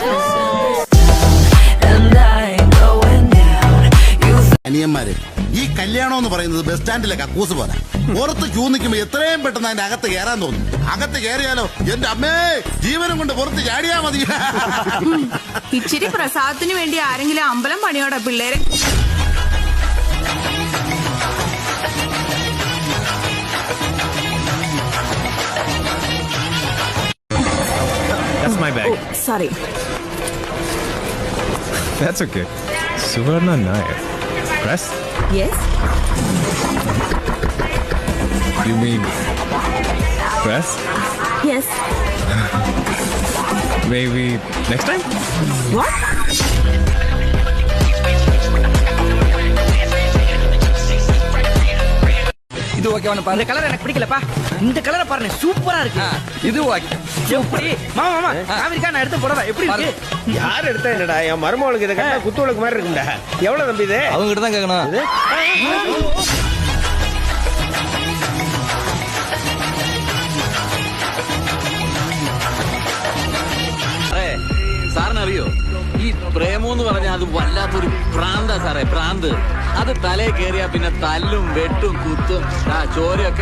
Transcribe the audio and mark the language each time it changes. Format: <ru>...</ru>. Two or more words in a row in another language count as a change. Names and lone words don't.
<ml>അനിയന്മാരെ, ഈ കല്യാണം എന്ന് പറയുന്നത് ബസ് സ്റ്റാൻഡിലെ കക്കൂസ് പോലെ. പുറത്ത് ക്യൂ നിൽക്കുമ്പോ എത്രയും പെട്ടെന്ന് അതിന്റെ അകത്ത് കയറാൻ തോന്നും. അകത്ത് കയറിയാലോ എന്റെ അമ്മേ, ജീവനും കൊണ്ട് പുറത്ത് ചാടിയാ മതി. ഇച്ചിരി പ്രസാദത്തിന് വേണ്ടി ആരെങ്കിലും അമ്പലം പണിയോടാ പിള്ളേരെ.</ml> <en>That's my bag. Sorry. That's okay. Suvarna Nair. Press? Yes. You mean press? Yes. Maybe next time? What?</en> <ta>இது ஓகே. இந்த கலர் எனக்கு பிடிக்கலப்பா. இந்த கலரை பாருங்க, சூப்பரா இருக்கு. இது ஓகே. எப்படி மாமா அமெரிக்கா நான் எடுத்து போடவா? எப்படி இருக்கு? யார் எடுத்தா என்னடா? என் மருமகளுக்கு இதை கண்டா குத்துவளுக்கு மாதிரி இருக்கும்டா. எவ்வளவு தம்பி இது? அவங்க கிட்ட தான் கேட்கணும்.</ta> <ml>സാറിനറിയോ, ഈ പ്രേമം എന്ന് പറഞ്ഞാൽ അത് വല്ലാത്തൊരു പ്രാന്താ സാറേ, പ്രാന്ത്. അത് തലയിൽ കയറിയാ പിന്നെ തല്ലും വെട്ടും കുത്തും ചോരയൊക്കെ.</ml>